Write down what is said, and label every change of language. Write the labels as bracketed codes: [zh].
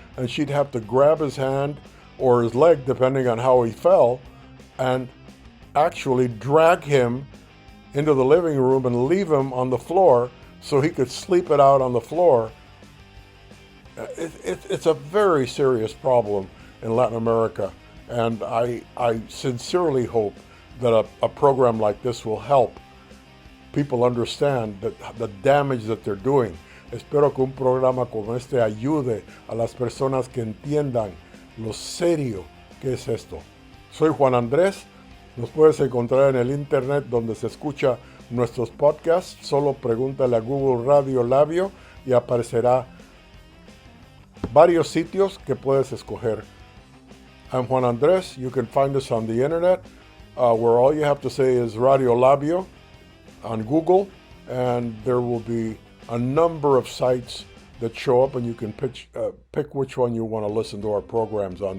[en] And she'd have to grab his hand or his leg, depending on how he fell, and actually drag him into the living room and leave him on the floor so he could sleep it out on the floor. It's a very serious problem in Latin America, and I sincerely hope that a program like this will help people understand that the damage that they're doing. [es] Espero que un programa como este ayude a las personas que entiendan lo serio que es esto. Soy Juan Andrés. Nos puedes encontrar en el internet donde se escucha nuestros podcasts. Solo pregúntale a Google Radio Labio y aparecerá varios sitios que puedes escoger. [en] I'm Juan Andrés. You can find us on the internet where all you have to say is Radio Labio on Google, and there will be a number of sites that show up and you can pick which one you want to listen to our programs on.